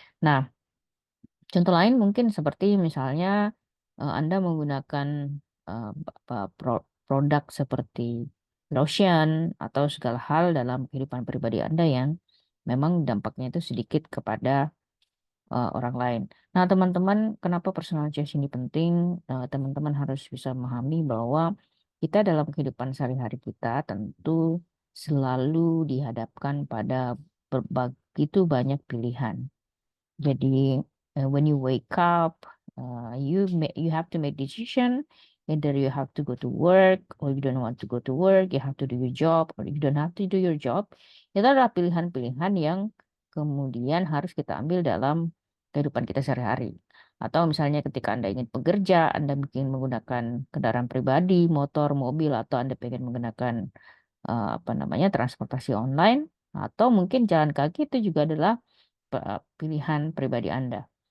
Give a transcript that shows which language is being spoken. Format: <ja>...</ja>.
<id>Nah, contoh lain mungkin seperti misalnya Anda menggunakan produk seperti lotion atau segala hal dalam kehidupan pribadi Anda yang memang dampaknya itu sedikit kepada orang lain. Nah, teman-teman, kenapa personal choice ini penting? Teman-teman harus bisa memahami bahwa kita dalam kehidupan sehari-hari kita tentu selalu dihadapkan pada begitu banyak pilihan. Jadi,</id> <en>when you wake up, you have to make decision. Either you have to go to work, or you don't want to go to work. You have to do your job, or you don't have to do your job.</en> <id>Itu adalah pilihan-pilihan yang kemudian harus kita ambil dalam kehidupan kita sehari-hari. Atau misalnya ketika Anda ingin bekerja, Anda ingin menggunakan kendaraan pribadi, motor, mobil, atau Anda ingin menggunakan apa namanya, transportasi online, atau mungkin jalan kaki, itu juga adalah pilihan pribadi Anda.</id>